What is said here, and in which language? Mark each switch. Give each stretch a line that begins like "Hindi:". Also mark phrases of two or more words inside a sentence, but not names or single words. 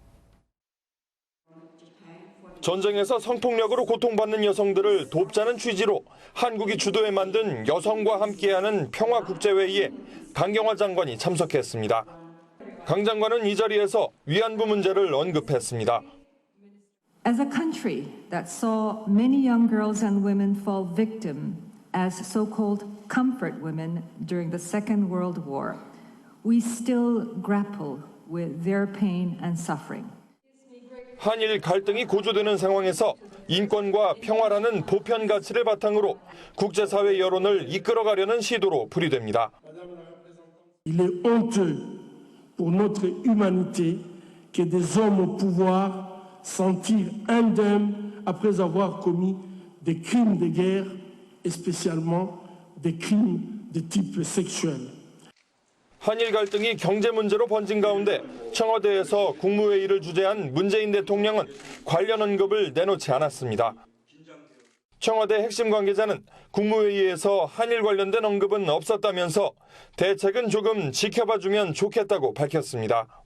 Korean: 전쟁에서 성폭력으로 고통받는 여성들을 돕자는 취지로 한국이 주도해 만든 여성과 함께하는 평화국제회의에 강경화 장관이 참석했습니다. 강 장관은 이 자리에서 위안부 문제를 언급했습니다.
English: As a country that saw many young girls and women fall victim as so-called comfort women during the Second World War, we still grapple with their pain and suffering.
Korean: 한일 갈등이 고조되는 상황에서 인권과 평화라는 보편 가치를 바탕으로 국제사회 여론을 이끌어가려는 시도로 풀이됩니다.
French: Il est honteux pour notre humanité que des hommes au pouvoir sentir indemnes après avoir commis des crimes de guerre et spécialement des crimes de type sexuel.
Korean: 한일 갈등이 경제 문제로 번진 가운데 청와대에서 국무회의를 주재한 문재인 대통령은 관련 언급을 내놓지 않았습니다. 청와대 핵심 관계자는 국무회의에서 한일 관련된 언급은 없었다면서 대책은 조금 지켜봐주면 좋겠다고 밝혔습니다.